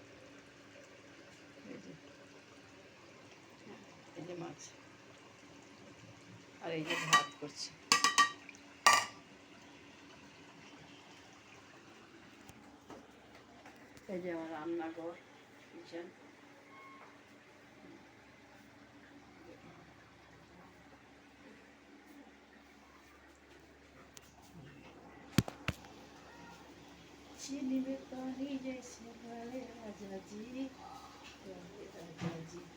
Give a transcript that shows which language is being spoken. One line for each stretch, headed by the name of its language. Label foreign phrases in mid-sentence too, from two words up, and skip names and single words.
Bangla: এই যে মাছ, আর এই যে ভাত করছি। এই যে আমার রান্নাঘর, কিচেন।
Hindi: चीनी में पानी जैसे डाले राजा जी, राजा जी।